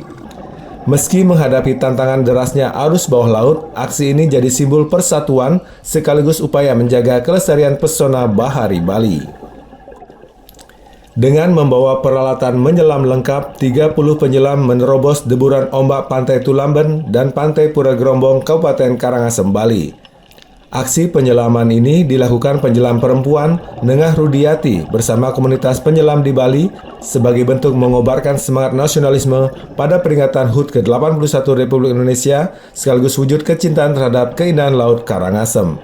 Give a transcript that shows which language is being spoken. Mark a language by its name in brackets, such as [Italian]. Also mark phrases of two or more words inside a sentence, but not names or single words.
[Indonesian] Meski menghadapi tantangan derasnya arus bawah laut, aksi ini jadi simbol persatuan sekaligus upaya menjaga kelestarian pesona bahari Bali. Dengan membawa peralatan menyelam lengkap, 30 penyelam menerobos deburan ombak Pantai Tulamben dan Pantai Pura Gerombong, Kabupaten Karangasem, Bali. Aksi penyelaman ini dilakukan penyelam perempuan Nengah Rudiati bersama komunitas penyelam di Bali sebagai bentuk mengobarkan semangat nasionalisme pada peringatan HUT ke-81 Republik Indonesia sekaligus wujud kecintaan terhadap keindahan laut Karangasem.